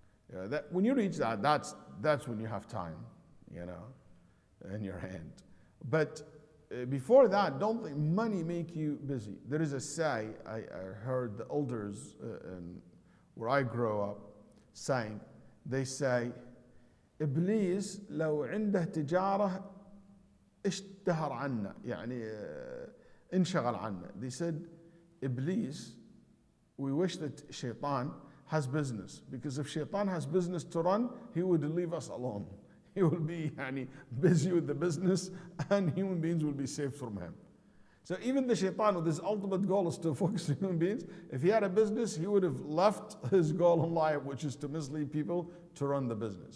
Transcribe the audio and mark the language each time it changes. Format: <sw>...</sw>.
<en>That when you reach that, that's when you have time, in your hand. But before that, don't think money make you busy. There is a say I heard the elders where I grew up saying. They say,</en> <ar>إبليس لو عنده تجارة اشتهر عنا يعني انشغل عنا.</ar> <en>They said, Iblis, we wish that Shaitan has business, because if Shaitan has business to run, he would leave us alone. He will be busy with the business, and human beings will be saved from him. So even the Shaitan, with his ultimate goal is to focus on human beings, if he had a business, he would have left his goal in life, which is to mislead people to run the business.</en>